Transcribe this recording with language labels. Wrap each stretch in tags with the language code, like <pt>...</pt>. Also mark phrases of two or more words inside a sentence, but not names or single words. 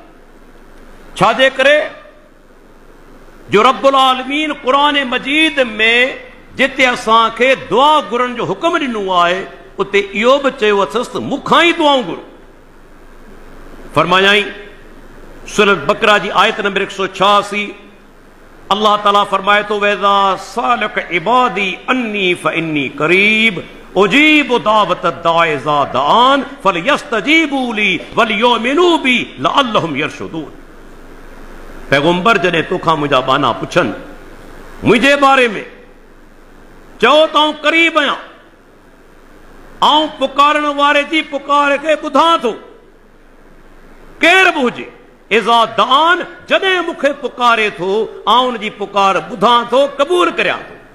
<sd>छाजे करे जो रब्बुल आलमीन क़ुरान मजीद में जिते असांखे दुआ घुरण जो हुकुम ॾिनो आहे उते इहो बि चयो अथसि मूंखां ई दुआऊं घुर। फरमायाई सूरत बकरा जी आयत नंबर 186 अल्लाह ताला फरमाए तो</sd> <ar>وإذا سألك عبادي عني فإني قريب أجيب دعوة الداع إذا دعان فليستجيبوا لي وليؤمنوا بي لعلهم يرشدون.</ar> <sd>पैगंबर जॾहिं तोखां मुंहिंजा बाना पुछनि मुंहिंजे बारे में, चओ त आऊं करीब आहियां, आऊं पुकारण वारे जी पुकार खे ॿुधां थो, केर बि हुजे।</sd> <ar>إذا دعان,</ar> <sd>जॾहिं मूंखे पुकारे थो आऊं उन जी पुकार ॿुधां थो, क़बूल करियां थो।</sd>